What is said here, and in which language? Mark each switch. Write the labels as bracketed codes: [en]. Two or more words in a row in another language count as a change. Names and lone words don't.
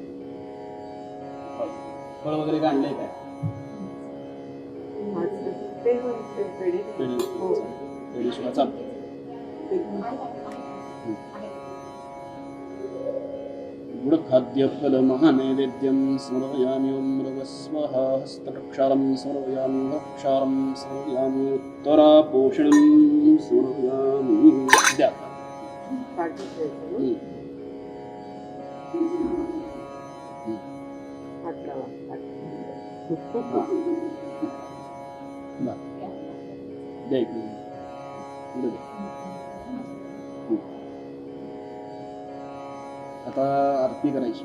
[mr] फळ वगैरे काय आणलंय काय? पेढी सुद्धा चालते. [sa] गुडखाद्यफल महानैवेद्यं समर्पयामि. ओम मृगस्वः हस्तप्रक्षालं समर्पयामि. वक्षारं समर्पयामि. उत्तरापोषणं समर्पयामि. [mr] द्या. द्या इकडे. आता आरती करायची.